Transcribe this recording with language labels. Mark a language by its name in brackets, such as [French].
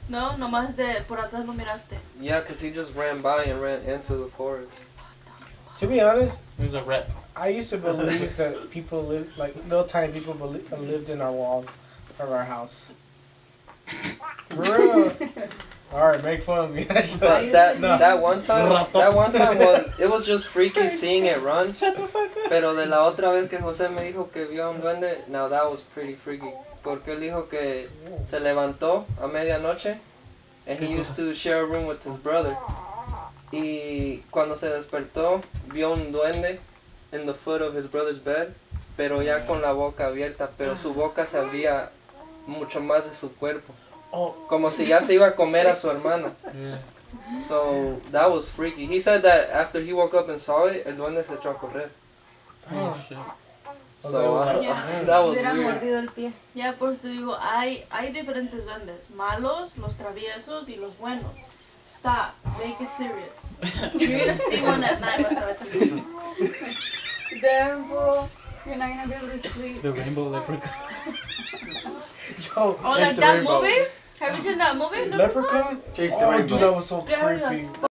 [Spanish] No, nomás por atrás lo miraste. [English] Yeah, because he just ran by and ran into the forest. To be honest, It was a rat. I used to believe that people lived, like little tiny people lived in our walls of our house. For real. Alright, make fun of me. But No. that one time it was just freaky seeing it run. [Spanish] Pero de la otra vez que José me dijo que vio a un duende, [English] now that was pretty freaky. [Spanish] Porque él dijo que se levantó a medianoche [English] and he used to share a room with his brother. [Spanish] Y cuando se despertó, vio un duende [English] in the foot of his brother's bed, [Spanish] pero ya con la boca abierta, pero su boca se abría mucho más de su cuerpo. Oh, Como si ya se iba a comer a su hermana. [English] Yeah. So that was freaky. He said that after he woke up and saw it, [Spanish] el duende se echó a correr. [English] Oh, shit. So Yeah. that was [Spanish] Hubieran [English] weird. [Spanish] mordido el pie. Ya, pues te digo, hay diferentes duendes. Malos, los traviesos y los buenos. [English] Stop. Make it serious. You're gonna see one at night. [Spanish] Vas a ver también. [English] Damn, fool. You're not gonna be able to sleep. The rainbow leprechaun. Yo, Oh, like that movie? Have you seen that movie? Leprechaun? Chase the Oh, rainbow. dude, that was so Scary as creepy.